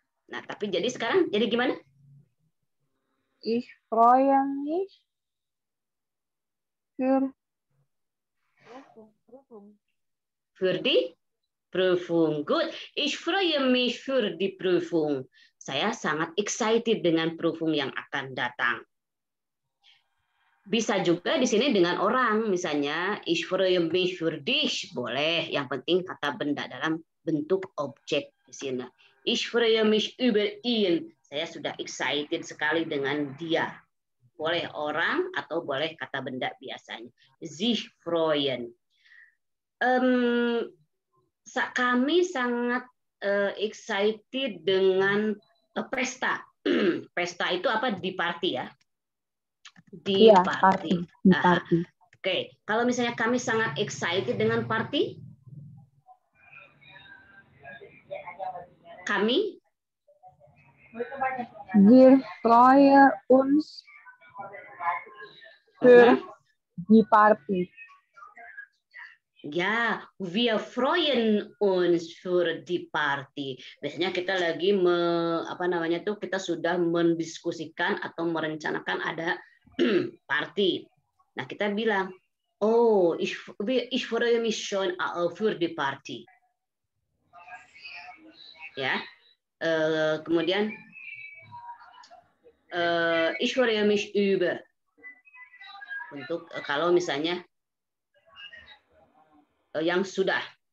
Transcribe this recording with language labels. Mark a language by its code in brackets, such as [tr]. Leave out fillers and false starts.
[id] Nah, tapi jadi sekarang jadi gimana? [de] Ich freue mich für Prüfung. Für die Prüfung. Good. Ich freue mich für die Prüfung. [id] Saya sangat excited dengan Prüfung yang akan datang. Bisa juga di sini dengan orang, misalnya [de] ich freue mich für dich, [id] boleh. Yang penting kata benda dalam bentuk objek di sini. [de] Ich freue mich über ihn. [id] Saya sudah excited sekali dengan dia. Boleh orang atau boleh kata benda biasanya. [de] Sich freuen. [id] Kami sangat excited dengan pesta. Pesta itu apa? Di party ya. Di party. Oke. Kalau misalnya kami sangat excited dengan party, kami [de] Wir freuen uns für die Party. Ya, wir freuen uns für die Party. [id] Biasanya kita lagi kita sudah mendiskusikan atau merencanakan ada party. Nah, kita bilang, [de] oh, ich freue mich schon für die Party. [id] Ya. Kemudian [de] ich freue mich über. [id] Untuk kalau misalnya yang sudah.